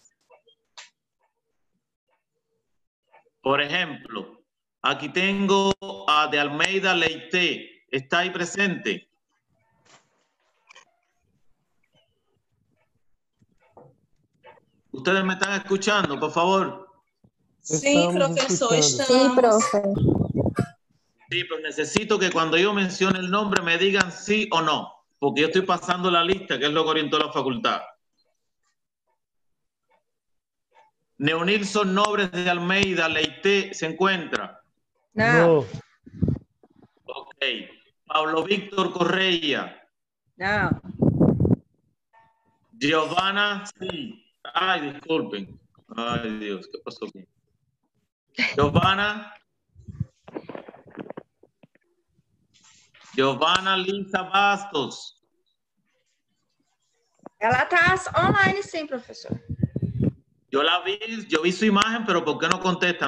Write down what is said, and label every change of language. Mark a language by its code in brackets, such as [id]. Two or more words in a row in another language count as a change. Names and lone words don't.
[es] Por ejemplo, aquí tengo a de Almeida Leite. ¿Está ahí presente? ¿Ustedes me están escuchando, por favor? [pt] Sim, Estamos professor, escutando. estamos. [es] Sí, profe. Sí, pero necesito que cuando yo mencione el nombre me digan sí o no, porque yo estoy pasando la lista, que es lo que orientó la facultad. Neonilson Nobres de Almeida Leite se encuentra. [pt] Não. [es] No. Ok. Pablo Víctor Correia. [pt] Não. [es] Giovanna, sí. Ay, disculpen. Ay, Dios, ¿qué pasó aquí? Giovanna. Giovanna Lisa Bastos. [pt] Ela tá online sim, professor. [es] Yo la vi, yo vi su imagen, pero ¿por qué no contesta?